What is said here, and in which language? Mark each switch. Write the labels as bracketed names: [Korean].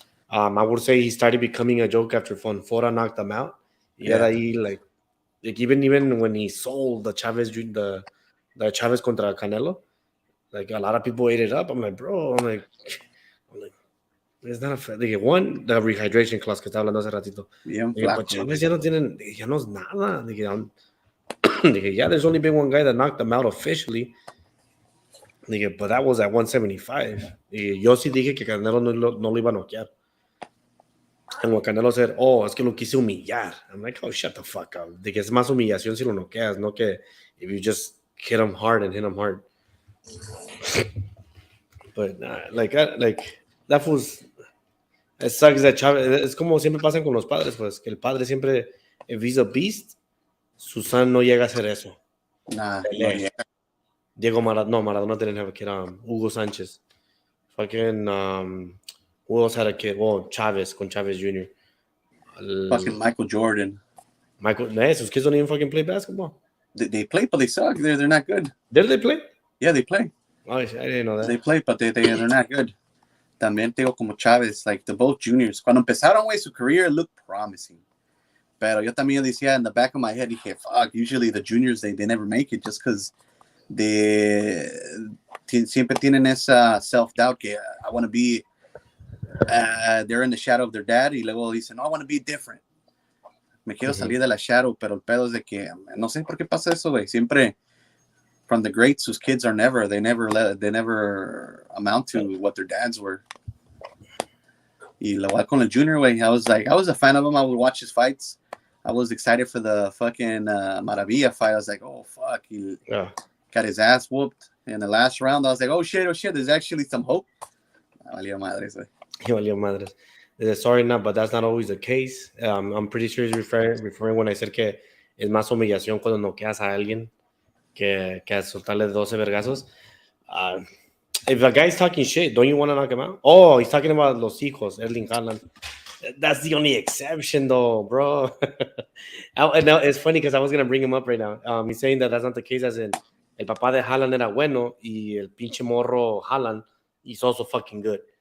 [English] I would say he started becoming a joke after Fonfora knocked him out. Yeah, like even when he sold the Chavez the Chavez contra Canelo, like a lot of people ate it up. I'm like, bro, it's not a fair. Like, one, the rehydration clause [Spanish] que estaba hablando hace ratito. But Chavez ya no es nada. [English] Yeah, there's only been one guy that knocked him out officially. But that was at 175. [Spanish] Yo sí dije que Canelo no lo iba a noquear. [English] And when Canelo said, [Spanish] es que lo quise humillar. [English] I'm like, oh, shut the fuck up. [Spanish] Es más humillación si lo noqueas, no que [English] if you just hit him hard. But that was... It sucks that Chavez... [Spanish] Es como siempre pasan con los padres, pues, que el padre siempre, [English] if he's a beast, [Spanish] su son no llega a hacer eso. [English] Nah, Diego Maradona didn't have a kid. Hugo Sanchez. Fucking... who else had a kid? [Spanish] Chavez con Chavez Jr. [English] Fucking Michael Jordan. Sus kids don't even fucking play basketball. They play, but they suck. They're not good. Did they play? Yeah, they play. Oh, I didn't know that. They play, but they're not good. [Spanish] También tengo como [English] Chavez, like the both juniors. [Spanish] Cuando empezaron, su [English] career it looked promising. [Spanish] Pero yo también decía [English] in the back of my head, dije, fuck, usually the juniors, they never make it just because they [Spanish] siempre tienen esa self-doubt [English] que I want to be, they're in the shadow of their dad [Spanish] y luego dicen, no, [English] I want to be different. [Spanish] Me quiero salir de la shadow, pero el pedo es de que no sé por qué pasa eso, güey. [English] Siempre from the greats whose kids are they never amount to what their dads were. [Spanish] Y lo igual con el junior, güey. [English] I was a fan of him. I would watch his fights. I was excited for the fucking Maravilla fight. I was like, oh fuck, he got his ass whooped in the last round. I was like, oh shit, there's actually some hope. [Spanish] Valió madres, güey. Valió madres. [English] Sorry, but that's not always the case. I'm pretty sure he's referring when I said [Spanish] que es más humillación cuando noqueas a alguien que soltarle 12 vergazos. [English] If a guy's talking shit, don't you want to knock him out? Oh, he's talking about los hijos, Erling Haaland. That's the only exception, though, bro. No, it's funny because I was gonna bring him up right now. He's saying that that's not the case, as in [Spanish] el papá de Haaland era bueno y el pinche morro Haaland [English] is also fucking good.